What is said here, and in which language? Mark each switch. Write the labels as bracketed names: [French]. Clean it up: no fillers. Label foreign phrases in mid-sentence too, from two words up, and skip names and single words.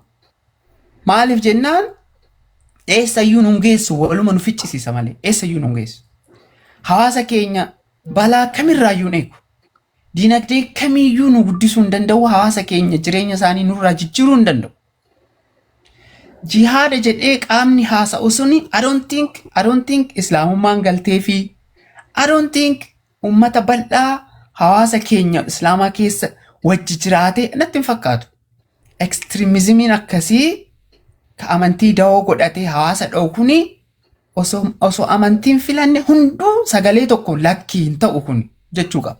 [Oromo] Maaliif jennaan eessayyuu nu geessu waluma nu ficcisiisa malee eessayyuu nu geessu. Hawaasa keenya balaa kamirraayyuu eegu. Dinagdee kamiyyuu nu guddisuu hin danda'u. Hawaasa keenya jireenya isaanii nurraa jijjiiruu hin danda'u. Jihaada jedhee qaamni haasa'u suni [English] I don't think [Oromo] islaamummaan galtee fi [English] I don't think [Oromo] ummata bal'aa hawaasa keenya islaamaa keessa wajji jiraate natti hin fakkaatu. Ekstreemizimiin akkasii ka amantii dawoo godhatee hawaasa dha'u kuni osoo amantiin filanne hunduu sagalee tokko lakkii hin ta'u kun jechuu qaba.